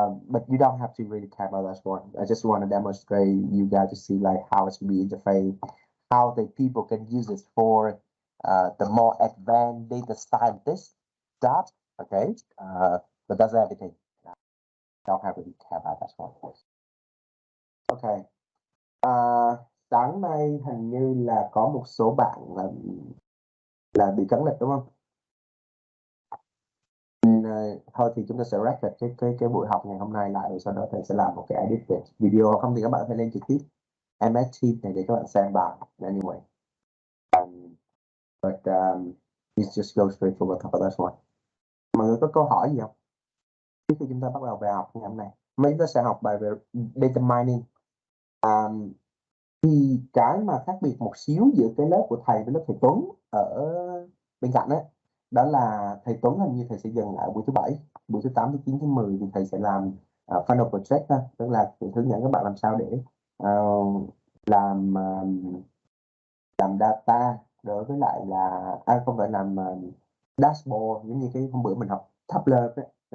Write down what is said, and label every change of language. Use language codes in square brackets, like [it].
[en] But you don't have to really care about that one. I just want to demonstrate you guys to see like how it should be interface, how the people can use it for the more advanced data scientist job. Okay. But that's everything. Don't have to really care about that one. Okay. [vi] Sáng nay hình như là có một số bạn là bị cấn lịch đúng không? Thôi thì chúng ta sẽ wrap lại cái buổi học ngày hôm nay lại, rồi sau đó thầy sẽ làm một cái edit về video, không thì các bạn phải lên trực tiếp MS Teams này để các bạn xem bài. [en] Anyway, but let's just go straight for the top of that one. [vi] Mọi người có câu hỏi gì không? Trước khi chúng ta bắt đầu bài học ngày hôm nay, chúng ta sẽ học bài về data mining. Thì cái mà khác biệt một xíu giữa cái lớp của thầy với lớp thầy Tuấn ở bên cạnh ấy, đó là thầy Tuấn hình như thầy sẽ dừng ở buổi thứ 7, buổi thứ 8, thứ 9, thứ 10 thì thầy sẽ làm final project đó, tức là hướng dẫn các bạn làm sao để làm data đối với lại là không phải làm dashboard giống như cái hôm bữa mình học Tableau ấy.